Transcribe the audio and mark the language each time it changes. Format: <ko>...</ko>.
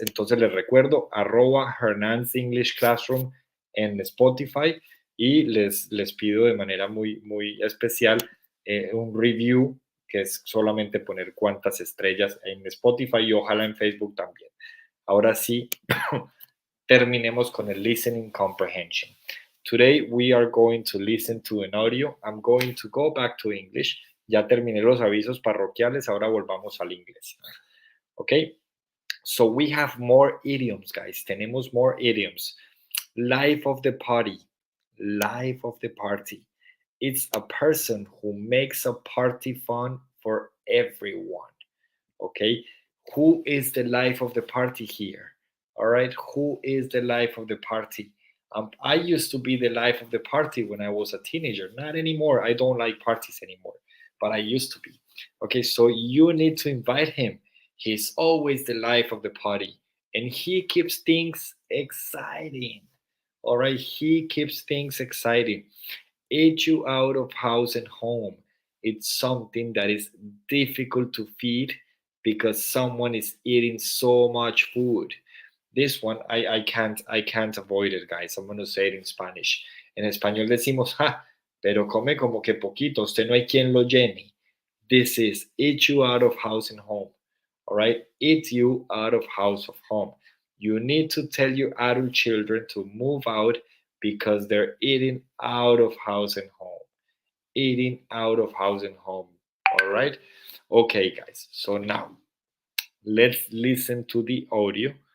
<es>Entonces les recuerdo, @Hernan's English Classroom en Spotify y les pido de manera muy especial un review, que es solamente poner cuántas estrellas en Spotify y ojalá en Facebook también. Ahora sí, terminemos con el listening comprehension.</es> <en>Today we are going to listen to an audio. I'm going to go back to English.</en> <es>Ya terminé los avisos parroquiales, ahora volvamos al inglés. ¿Ok?</es> <en>So we have more idioms, guys.</en> <es>Tenemos</es> <en>more idioms. Life of the party. Life of the party. It's a person who makes a party fun for everyone. Okay. Who is the life of the party here? All right. Who is the life of the party? I used to be the life of the party when I was a teenager. Not anymore. I don't like parties anymore, but I used to be. Okay. So you need to invite him. He's always the life of the party and he keeps things exciting. All right. He keeps things exciting. Eat you out of house and home. It's something that is difficult to feed because someone is eating so much food. This one I can't avoid it, guys. I'm gonna say it in Spanish.</en> <es>En español decimos, ja, pero come como que poquito, usted no hay quien lo llene.</es> <en>This is eat you out of house and home. All right, eat you out of house of home. You need to tell your adult children to move out because they're eating out of house and home. Eating out of house and home. All right. Okay, guys. So now let's listen to the audio.</en>